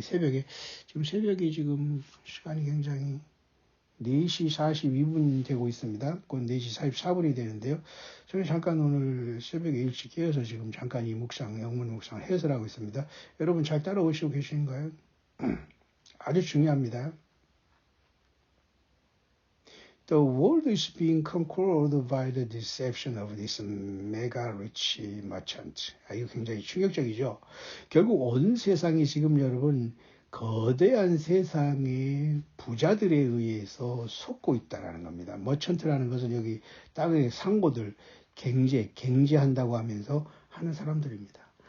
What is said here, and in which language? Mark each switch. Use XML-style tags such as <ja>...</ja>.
<ko>지금 시간이 굉장히 4시 42분 되고 있습니다. 곧 4시 44분이 되는데요. 저는 잠깐 오늘 새벽에 일찍 깨어서 지금 잠깐 이 영문 묵상을 해설하고 있습니다. 여러분 잘 따라오시고 계신가요? 아주 중요합니다.</ko> <en>The world is being conquered by the deception of this mega rich merchant.</en> <ko>이거 굉장히 충격적이죠. 결국 온 세상이 지금 여러분 거대한 세상의 부자들에 의해서 속고 있다는 겁니다. 머천트라는 것은 여기 땅의 상고들, 경제한다고 하면서 하는 사람들입니다.</ko>